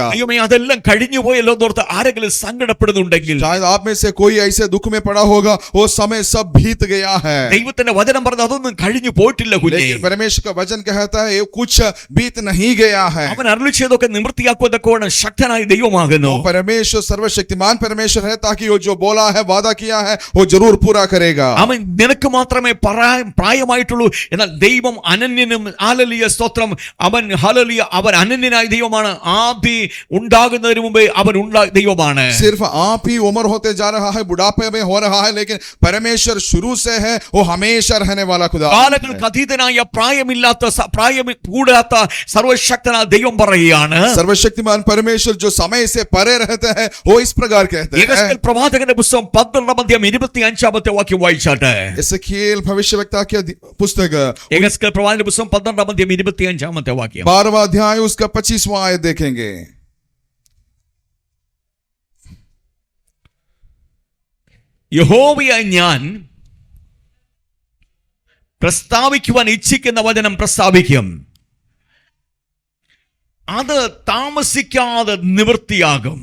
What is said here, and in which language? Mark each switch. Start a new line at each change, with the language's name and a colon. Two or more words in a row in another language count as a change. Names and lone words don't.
Malayalam: ദൈവമേ, അതെല്ലാം കഴിഞ്ഞു പോയല്ലോ എന്നോർത്ത് ആരെങ്കിലും സങ്കടപ്പെടുന്നുണ്ടെങ്കിൽ
Hindi: शायद आप में से कोई ऐसे दुख में पड़ा होगा, वो समय सब बीत गया है.
Malayalam: ദൈവത്തിന്റെ വചനം പറഞ്ഞത് അതൊന്നും കഴിഞ്ഞു പോയിട്ടില്ല കുഞ്ഞേ.
Hindi: लेकिन परमेश्वर का वचन कहता है ये कुछ बीत नहीं गया है.
Malayalam: അവൻ അരുളി ചെയ്തൊക്കെ നിവൃത്തിയാക്കുവതൊക്കെ ശക്തനായ ദൈവമാകുന്നു.
Hindi: परमेश्वर सर्वशक्तिमान परमेश्वर है, ताकि वो जो बोला है, वादा किया है, वो जरूर पूरा करेगा.
Malayalam: അവൻ നിനക്ക് മാത്രമേ പ്രായമായിട്ടുള്ളൂ, എന്നാൽ ദൈവം അനന്യനും. ഹല്ലേലൂയ, സ്തോത്രം. അവൻ ഹല്ലേലൂയ, അവൻ അനന്യനായ ദൈവമാണ്. ആദി ഉണ്ടാകുന്നതിന് മുമ്പേ അവൻ ദൈവമാണ്.
Hindi: सिर्फ आप ही उम्र होते जा रहा है, बुढ़ापे में हो रहा है, लेकिन परमेश्वर शुरू से है, वो हमेशा रहने वाला खुदा.
Malayalam: കാലങ്ങൾക്ക് അതീതനായ പ്രായം കൂടാത്ത സർവശക്തനായ ദൈവം പറയുകയാണ്.
Hindi: सर्वशक्तिमान परमेश्वर जो समय से परे रहते हैं, वो इस प्रकार कहते हैं.
Malayalam: യെഹെസ്കേൽ പ്രവാചകന്റെ പുസ്തകം 12-25 വാക്യം വായിച്ചാട്ടെ.
Hindi: एसेकियेल भविष्यवक्ता की पुस्तक
Malayalam: യെഹെസ്കേൽ പ്രവാചകന്റെ പുസ്തകം 12-25 വാക്യം.
Hindi: 12वां अध्याय उसका 25वां आयत देखेंगे.
Malayalam: യഹോവയായ ഞാൻ പ്രസ്താവിക്കുവാൻ ഇച്ഛിക്കുന്ന വചനം പ്രസ്താവിക്കും, അത് താമസിക്കാതെ നിവൃത്തിയാകും.